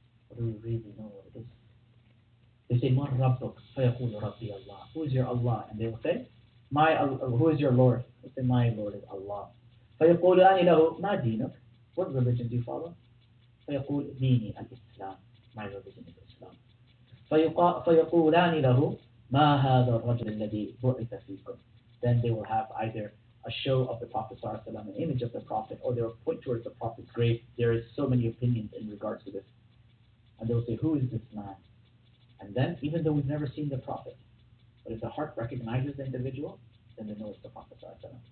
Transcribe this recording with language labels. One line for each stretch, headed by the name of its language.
English: Or do we really know what it is? They say,
Arabic: Man Rabbuk, فَيَقُولُ Rabbi Allah.
English: Who is your Allah? And they will say, who is your Lord? They say, my Lord is Allah.
Arabic: فَيَقُولُانِ لَهُ مَا دِينُكَ.
English: What religion do you follow?
Arabic: فَيَقُول دِينِي الْإِسْلام.
English: My religion is Islam.
Arabic: فيقولان له ما هذا الرجل الذي بعث فيكم.
English: Then they will have either a show of the Prophet ﷺ, an image of the Prophet, or they will point towards the Prophet's grave. There is so many opinions in regards to this. And they will say, who is this man? And then, even though we've never seen the Prophet, but if the heart recognizes the individual, then they know it's the Prophet ﷺ.